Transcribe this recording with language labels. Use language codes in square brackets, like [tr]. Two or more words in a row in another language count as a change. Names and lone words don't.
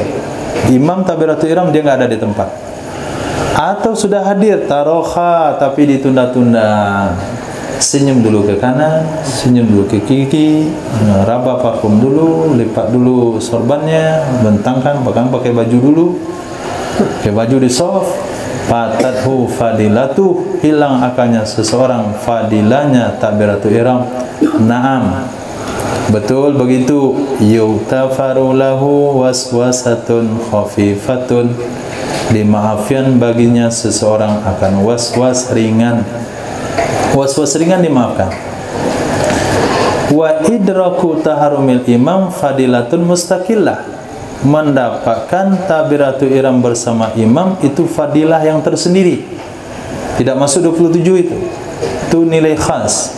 [id] imam [ar] تكبيرة الإحرام [id] dia enggak ada di tempat, atau sudah hadir taroha tapi ditunda-tunda, senyum dulu ke kanan, senyum dulu ke kiri, raba parfum dulu, lipat dulu sorbannya, bentangkan, bahkan pakai baju dulu, pakai baju di soft, [ar] فاتته فضيلة, [id] hilang akannya seseorang fadilahnya [ar] تكبيرة الإحرام. [id] Naam, betul begitu. [ar] يغتفر له وسوسة خفيفة, [id] dimaafkan baginya seseorang akan was-was ringan. Was-was ringan dimaafkan. [ar] وإدراك تحرم الإمام فضيلة مستقلة, [id] mendapatkan [ar] تكبيرة الإحرام [id] bersama imam itu fadilah yang tersendiri, tidak masuk 27 itu nilai khas.